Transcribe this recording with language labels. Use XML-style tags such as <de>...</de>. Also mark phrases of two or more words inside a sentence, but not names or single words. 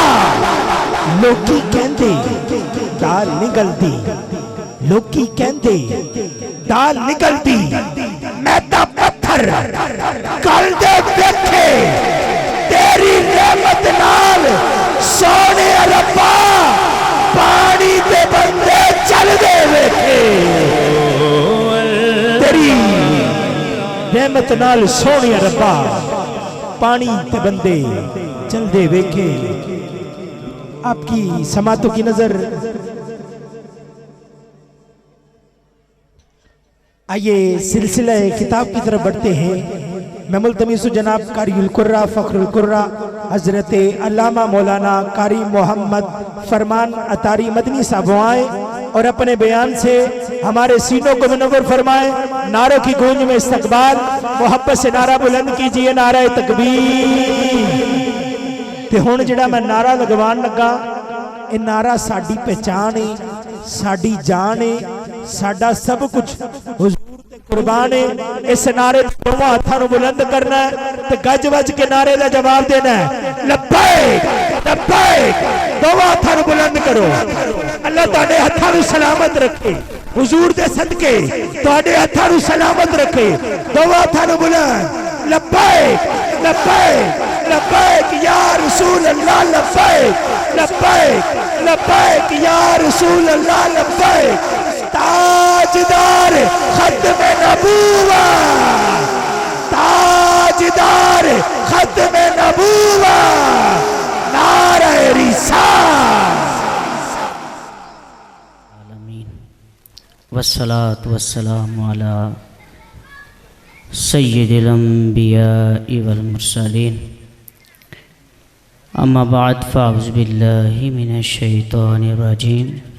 <pa>لوکی کہندے دال نکلدی، لوکی کہندے دال نکلدی، میں تاں پتھر گل دے ویکھے تیری رحمت نال سونے ربا پانی دے بندے چل دے ویکھے. تیری رحمت نال سونے ربا پانی دے بندے چل دے ویکھے.</pa> <ur>آپ کی سماعتوں کی نذر آئیے سلسلہ کتاب کی طرف بڑھتے ہیں. میں ملتمس جناب</ur> <ar>قارئ القراء فخر القراء</ar> <ur>حضرت علامہ مولانا قاری محمد فرمان عطاری مدنی صاحب آئے اور اپنے بیان سے ہمارے سینوں کو منور فرمائے. نعروں کی گونج میں استقبال، محبت سے نعرہ بلند کیجیے, نعرہ تکبیر.</ur> <pa>تے ہن جیہڑا میں نعرہ لگوان لگا، یہ نعرہ ساڈی پہچان ہے، ساڈی جان ہے، ساڈا سب کچھ حضور تے قربان ہے. اس نعرے دوواں ہتھاں نوں بلند کرنا ہے تے گج وج کے نعرے دا جواب دینا ہے.</pa> <ar>لبيك لبيك,</ar> <pa>دوواں ہتھاں نوں بلند کرو. اللہ تہاڈے ہتھاں نوں سلامت رکھے، حضور دے صدقے تہاڈے ہتھاں نوں سلامت رکھے. دوواں ہتھاں نوں بلند,</pa> <ar>لبيك لبيك لبيك يا رسول الله، لبيك لبيك لبيك يا رسول الله، لبيك.</ar> <ur>تاجدار ختم نبوت، تاجدار ختم نبوت، نعرہ رسالت.</ur> <ar>والصلاة والسلام على سيد الأنبياء والمرسلين. أما بعد فأعوذ بالله من الشيطان الرجيم.</ar>